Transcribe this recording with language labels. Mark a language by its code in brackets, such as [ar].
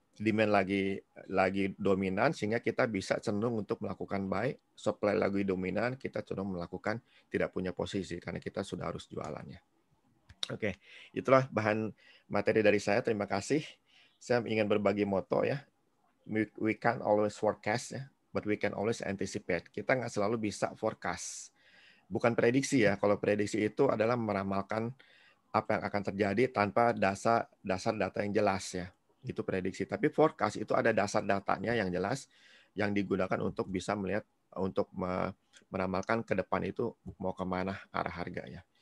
[id] Demand lagi dominan sehingga kita bisa cenderung untuk melakukan buy, supply lagi dominan kita cenderung melakukan tidak punya posisi karena kita sudah harus jualannya. Oke, itulah bahan materi dari saya. Terima kasih. Saya ingin berbagi moto ya. [en] We can't always forecast ya, but we can always anticipate. [id] Kita nggak selalu bisa forecast. Bukan prediksi ya. Kalau prediksi itu adalah meramalkan apa yang akan terjadi tanpa dasar data yang jelas ya. Itu prediksi. Tapi forecast itu ada dasar datanya yang jelas yang digunakan untuk bisa melihat untuk meramalkan ke depan itu mau kemana arah harganya.